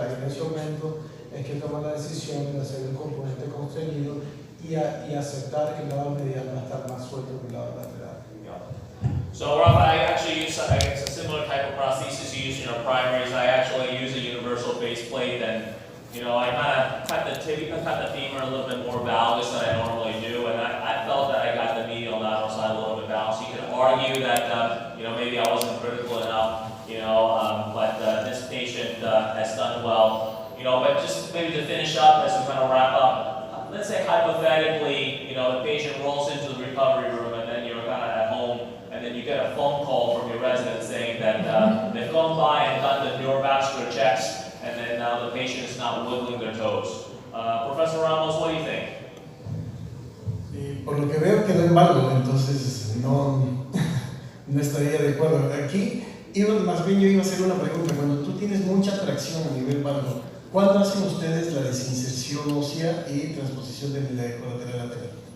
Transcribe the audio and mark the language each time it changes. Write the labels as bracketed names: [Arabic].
[Spanish] Ahí en ese momento es que toma la decisión de hacer un componente constreñido y aceptar que el lado medial va a estar más suelto que el lado lateral. [English] So Rafa, I actually use a similar type of prosthesis you use in your primaries. I actually use a universal base plate, and I kind of cut the femur a little bit more valgus than I normally do, and I felt that I got the medial lateral side a little bit balanced. You could argue that maybe I wasn't critical enough, but this patient has done well. But just maybe to finish up as we kind of wrap up, let's say hypothetically, the patient rolls into the recovery room, and then you're kind of at home, and then you get a phone call from your resident saying that they've gone by and done the neurovascular checks, and then now the patient is not wiggling their toes. Professor Ramos, what do you think? [Spanish] Por lo que veo quedó en valgo, entonces no estaría de acuerdo. Aquí, más bien yo iba a hacer una pregunta. Cuando tú tienes mucha tracción a nivel valgo, ¿cuándo hacen ustedes la desinserción ósea y transposición de la colateral lateral?